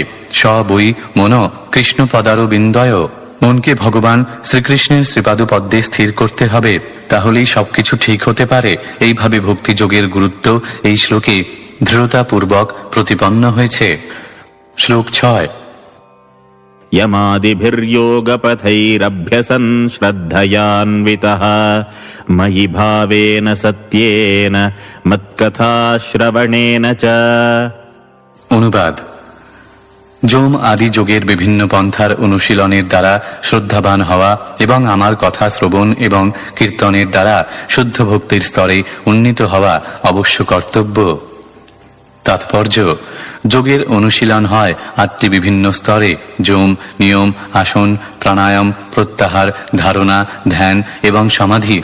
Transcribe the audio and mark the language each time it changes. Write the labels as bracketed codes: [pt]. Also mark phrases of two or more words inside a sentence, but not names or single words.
[sa] স বৈ মন কৃষ্ণ পদারবিন্দয়। [bn] মনকে ভগবান শ্রীকৃষ্ণের শ্রীপাদপদ্মে স্থির করতে হবে, তাহলেই সবকিছু ঠিক হতে পারে। এইভাবে ভক্তিযোগের গুরুত্ব এই শ্লোকে দৃঢ়তাপূর্বক প্রতিপন্ন হয়েছে। শ্লোক 6। [sa] यमादिभिर्योगपथैरभ्यसन् श्रद्धयान्वितः मयि भावेन सत्येन मत्कथाश्रवणेन च। [bn] অনুবাদ: যম আদি যোগের বিভিন্ন পন্থার অনুশীলনের দ্বারা শ্রদ্ধাবান হওয়া এবং আমার কথা শ্রবণ এবং কীর্তনের দ্বারা শুদ্ধ ভক্তির স্তরে উন্নীত হওয়া অবশ্য কর্তব্য। তাৎপর্য: যোগের অনুশীলন হয় আটটি বিভিন্ন স্তরে: যম, নিয়ম, আসন, প্রাণায়াম, প্রত্যাহার, ধারণা, ধ্যান এবং সমাধি।